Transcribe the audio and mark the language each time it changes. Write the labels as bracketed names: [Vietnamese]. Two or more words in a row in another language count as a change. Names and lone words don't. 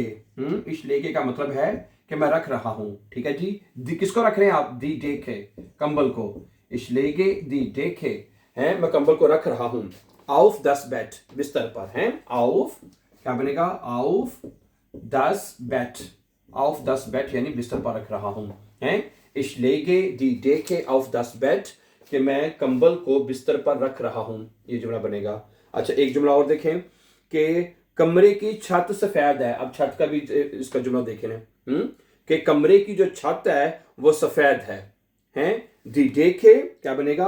[German] Ich lege [Hindi] का मतलब है कि मैं रख रहा हूं। ठीक है जी, दी किसको रख रहे हैं आप? [German] die Decke, [Hindi] कंबल को। [German] Ich lege die Decke [Hindi] है, मैं कंबल को रख रहा हूं। [German] auf das Bett, [Hindi] बिस्तर पर है। आउफ क्या बनेगा? [German] auf das Bett. auf das Bett [Hindi] यानी बिस्तर पर रख रहा हूं, हैं? [German] Ich lege die Decke auf das Bett, [Hindi] कि मैं कंबल को बिस्तर पर रख रहा हूं, ये जुमला बनेगा। अच्छा, एक जुमला और देखें कि कमरे की छत सफेद है। अब छत का भी इसका जुमला देखें ना, कि कमरे की जो छत है वो सफेद है, हैं? [German] die Decke [Hindi] क्या बनेगा?